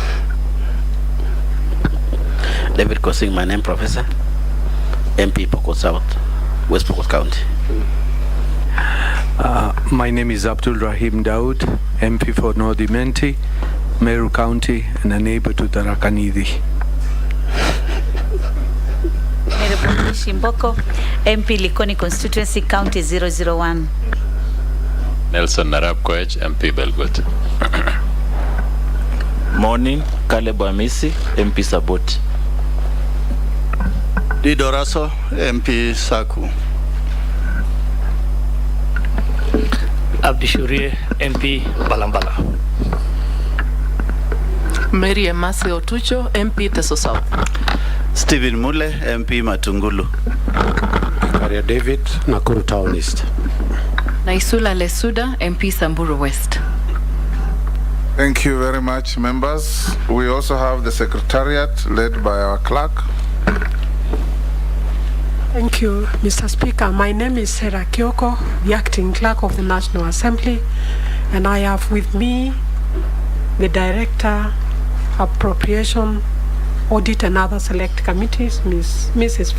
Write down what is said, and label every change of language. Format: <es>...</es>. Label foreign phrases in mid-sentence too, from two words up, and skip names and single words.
<en>David Kosing, my name, Professor. MP Pokot South, West Pokot County. My name is Abdul Rahim Daud, MP for North Imenti, Meru County, and a neighbor to Tarakanidi. Shimboko, MP Likoni Constituency, County 001. Nelson Narab Koech, MP Belgut. Morning, Caleb Amisi, MP Sabot. Didoraso, MP Saku. Abdishurie, MP Balambala. Mary Emasi Otucho, MP Teso South. Stephen Mule, MP Matungulu. Maria David, Nakuru Town East. Naisula Lesuda, MP Samburu West. Thank you very much, members. We also have the Secretariat led by our clerk. Thank you, Mr. Speaker. My name is Sarah Kyoko, the Acting Clerk of the National Assembly, and I have with me the Director, Appropriation, Audit and other select committees, Mrs.</en>